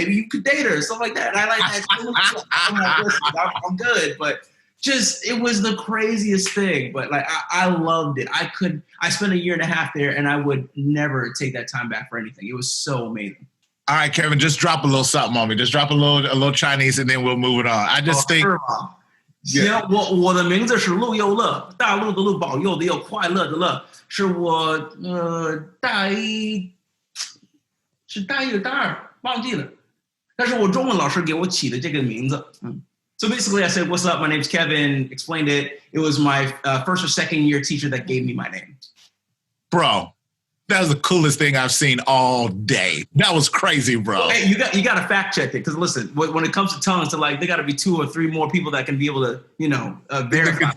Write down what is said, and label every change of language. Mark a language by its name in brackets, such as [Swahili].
[English] Maybe you could date her, stuff like that. And I like that. I'm like, listen, I'm good, but it was the craziest thing. But like, I loved it. I spent 1.5 years there, and I would never take that time back for anything. It was so amazing. All right, Kevin, just drop a little something on me. Just drop a little Chinese, and then we'll move it on. I just think. [Chinese] 我的名字是陆佑乐，大陆的陆，保佑的佑，快乐的乐，是我大一的大二忘记了，但是我中文老师给我起的这个名字。 [English] So basically, I said, "What's up? My name's Kevin." Explained it. It was my first or second year teacher that gave me my name. Bro, that was the coolest thing I've seen all day. That was crazy, bro. Well, hey, you got to fact check it, because listen, when it comes to tongues, there got to be 2 or 3 more people that can be able to, verify.